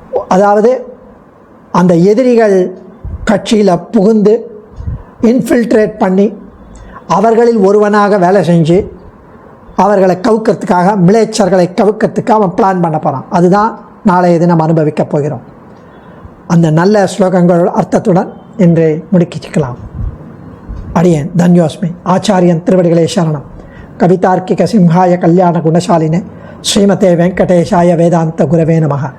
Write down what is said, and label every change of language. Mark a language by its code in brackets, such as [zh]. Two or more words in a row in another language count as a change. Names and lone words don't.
[ta] அதாவது அந்த எதிரிகள் கட்சியில் புகுந்து இன்ஃபில்ட்ரேட் பண்ணி அவர்களில் ஒருவனாக வேலை செஞ்சு அவர்களை கவுக்கிறதுக்காக, மிலேச்சர்களை கவுக்கிறதுக்காக அவன் பிளான் பண்ண போகிறான். அதுதான் நாளைய தினம் அனுபவிக்கப் போகிறோம். அந்த நல்ல ஸ்லோகங்கள் அர்த்தத்துடன் இன்று முடிக்கலாம். அடியேன் தன்யோஸ்மி. ஆச்சாரியன் திருவடிகளே சரணம். [sa] कवितार्किक सिंहाय कल्याण गुणशालिने श्रीमते वेङ्कटेशाय वेदान्त गुरवे नमः.